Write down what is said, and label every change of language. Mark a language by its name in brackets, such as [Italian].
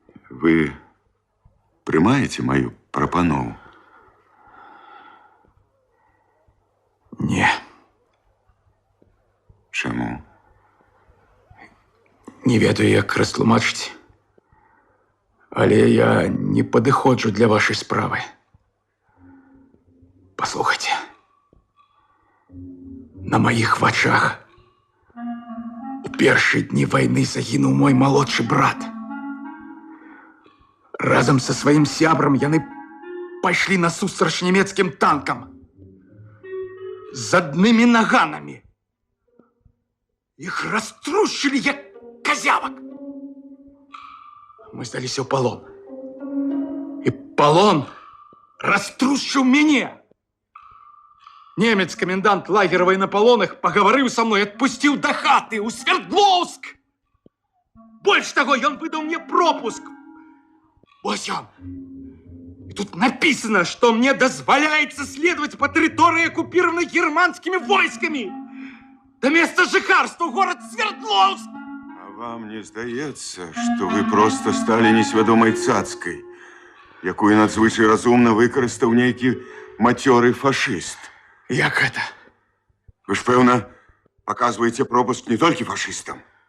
[Belarusian] Вы прымаеце маю прапанову? Не. Чаму? Не ведаю, як растлумачыць. Але я не падыходжу для вашай справы. Паслухайце. На маіх вачах у першыя дні вайны загінуў мой малодшы брат. Разам са сваім сябрам яны пайшлі насустрач нямецкім танкам з аднымі наганамі. Іх раструшчылі, як козявак. Мы здаліся ў палон. І палон раструшчыў мяне. Немец, комендант лагера военнополонных, пагаварыў са мной, адпусціў да хаты ў Свердловск. Больш таго, ён выдаў мне пропуск. Вось ён. [Russian] И тут написано, что мне дозволяется следовать по территории, оккупированной германскими войсками. До места жыхарства в город Свердловск. [Belarusian] А вам не здаецца, што вы проста сталі несвядомай цацкай, якую надзвычай разумна выкарыстаў нейкі мацёры фашыст? Як гэта? Вы ж, пэўна, паказваеце пропуск не толькі фашыстам.